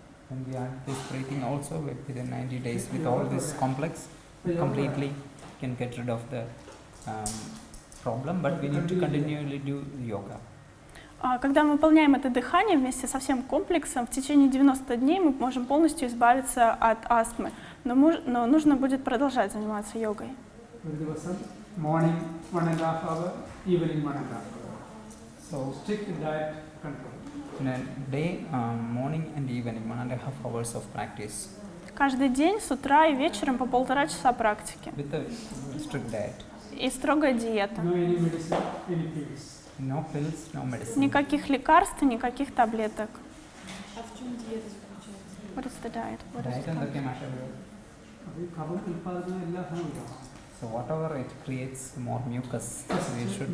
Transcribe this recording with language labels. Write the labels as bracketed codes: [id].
[en] And we are this breathing also within 90 days with all this complex, completely can get rid of the problem, but we need to continually do yoga. [ru] Когда мы выполняем это дыхание вместе со всем комплексом, в течение 90 дней мы можем полностью избавиться от астмы, но нужно будет продолжать заниматься йогой. [en] Morning 1.5 hour, evening 1.5 hour. So strict diet control. In a day, morning and evening, 1.5 hours of practice. [ru] Каждый день с утра и вечером по 1,5 часа практики. [en] With a strict diet. [ru] И строгая диета. [en] No any medicine, any pills. No pills, no medicine. [ru] Никаких лекарств, никаких таблеток. А в чем диета заключается? [en] What is the diet? What is Diet the [ml] എന്തൊക്കെ മാഷേ? അത് ഈ കഫം ഉൽപ്പാദിക്കുന്ന എല്ലാ സാധനവും ഉണ്ടാവും. [en] So whatever it creates more mucus, we should